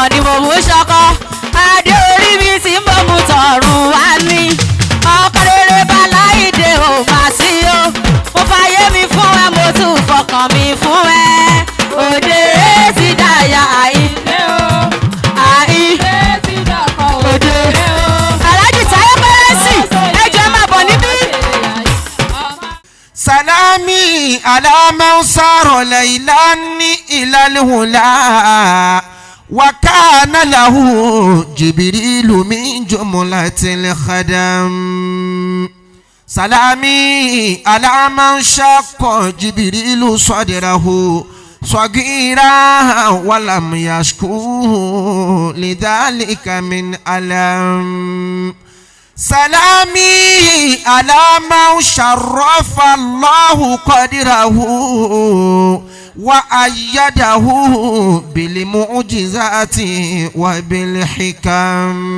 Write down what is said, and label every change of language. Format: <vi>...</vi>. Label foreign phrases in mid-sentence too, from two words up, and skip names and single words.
<yo>ni mo mú ṣọkọ adé orí mi ti ń bọ̀ mú tọ̀run wá ní ọkọ rere báláìdé ò má sí o mo fàyè mi fún ẹ mo tún fọkàn mi fún ẹ òde ti dáyà Àyìndé o Àyìndé ti dọ̀kọ̀ òde o Alhaji Táyé Pẹ́rẹ́sì ẹjọ́ máa bọ̀ níbí.</yo> <ar>سلامي على من سرى ليلا إلى العلا وكان له جبريل من جملة الخدم. سلامي على من شق جبريل صدره صغيرا ولم يشكو لذلك من ألم. سلامي على من شرف الله قدره وأيده بالمعجزات وبالحكم.</ar>